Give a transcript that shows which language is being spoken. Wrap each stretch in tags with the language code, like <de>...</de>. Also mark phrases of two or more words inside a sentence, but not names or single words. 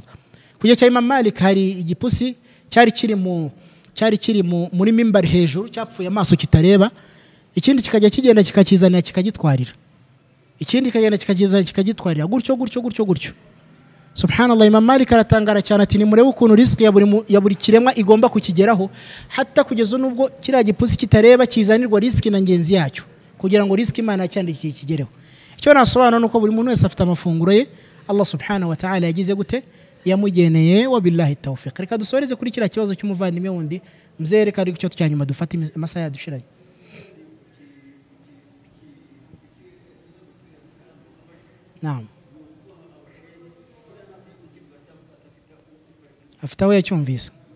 <rw>Kujya cya Imam Malik hari igipusi cyari kiri muri mimbari hejuru cyapfuye amaso kitareba, ikindi kikajya kigenda kikakizana kikagitwarira, ikindi kikagenda kikagitwarira, gutyo. Subhanallah, Imam Malik aratangara cyane ati nimurebe ukuntu risk ya buri kiremwa igomba kukigeraho, hatta kugeza nubwo kiriya gipusi kitareba kizanirwa risk na ngenzi yacyo kugira ngo risk Imana cyandikiye kigereho. Icyo nasobanura nuko buri muntu wese afite amafunguro ye Allah</rw> <ar>سبحانه وتعالى</ar> <rw>yagize gute yamugeneye.</rw> <ar>وبالله التوفيق.</ar> <rw>Reka dusoreze kuri kiriya kibazo cy'umuvandimwe wundi mzereka ari cyo cyanyuma dufata amasaha yadushiraye. Naam. Afite aho yacyumvise.</rw>